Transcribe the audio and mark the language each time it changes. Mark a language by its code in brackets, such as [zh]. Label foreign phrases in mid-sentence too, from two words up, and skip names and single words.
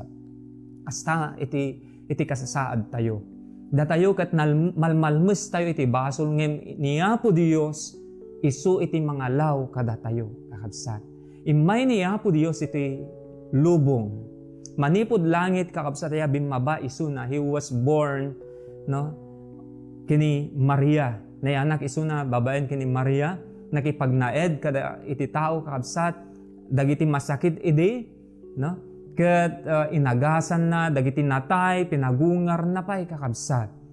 [ilo] Asta iti kasasaad tayo. Datayo ket malmalmes tayo iti basol ngem ni Apo Dios isu iti mga law kada tayo kakabsat. Imay ni Apo Dios iti lubong. Manipod langit kakabsat ya bimaba isu na [en] he was born [ilo] no kini Maria. Na anak isu na babaen kini Maria nakipagnaed kada iti tao kakabsat. Dagiti masakit idi, no? Ket inagasan na, dagiti natay, pinagungar na pa'y kakabsat.